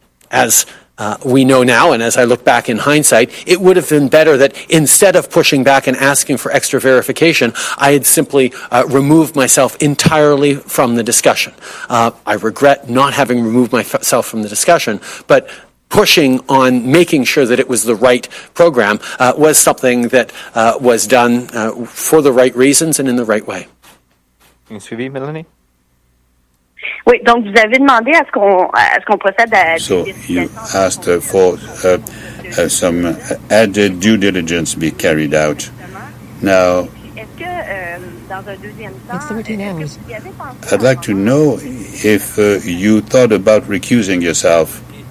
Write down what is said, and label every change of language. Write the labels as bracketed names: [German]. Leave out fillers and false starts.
[English] As we know now, and as I look back in hindsight, it would have been better that instead of pushing back and asking for extra verification, I had simply removed myself entirely from the discussion. I regret not having removed myself from the discussion, but pushing on making sure that it was the right program was something that was done for the right reasons and in the right way. [French] Suivi, Mélanie? Oui, donc vous avez demandé à ce qu'on procède à [English] So you asked for some added due diligence be carried out. Now, [French] est-ce que dans un deuxième temps, [English] It's 13 hours. I'd like to know if you thought about recusing yourself.